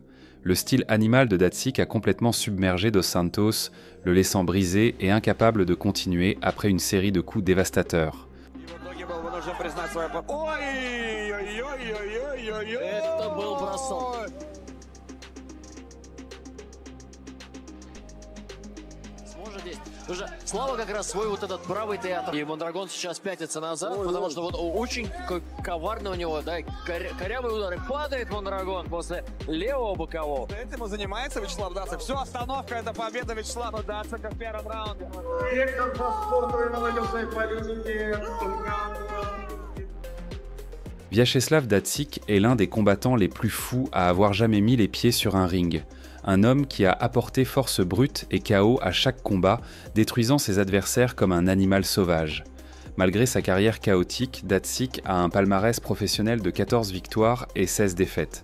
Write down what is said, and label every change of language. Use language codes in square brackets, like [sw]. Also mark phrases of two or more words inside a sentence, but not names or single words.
[fr] Le style animal de Datsik a complètement submergé Dos Santos, le laissant brisé et incapable de continuer après une série de coups dévastateurs. [ru] Уже Слава как раз свой вот этот правый театр. И Мондрагон сейчас пятится назад, потому что вот очень коварно у него, да, корявые удары. Падает Мондрагон после левого бокового. Этим и занимается Вячеслав Дацик. Все, остановка, это победа Вячеслава Дацика в первом раунде. Директор по спорту и молодежной политике. [fr] Vyacheslav Datsik est l'un des combattants les plus fous à avoir jamais mis les pieds sur un ring. Un homme qui a apporté force brute et chaos à chaque combat, détruisant ses adversaires comme un animal sauvage. Malgré sa carrière chaotique, Datsik a un palmarès professionnel de 14 victoires et 16 défaites.